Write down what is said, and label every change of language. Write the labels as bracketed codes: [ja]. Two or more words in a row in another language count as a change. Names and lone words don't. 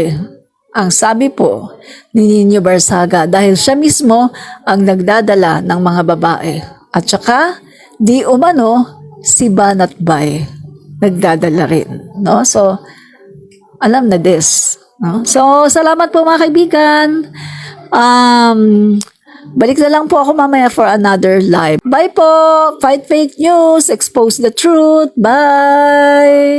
[tl] Ang sabi po ni Nino Barsaga, dahil siya mismo ang nagdadala ng mga babae. At saka, di umano, si Banat Bay nagdadala rin. No? So, alam na this. No? So, salamat po mga kaibigan. Balik na lang po ako mamaya [en] for another live. [tl] Bye po! [en] Fight fake news, expose the truth. Bye!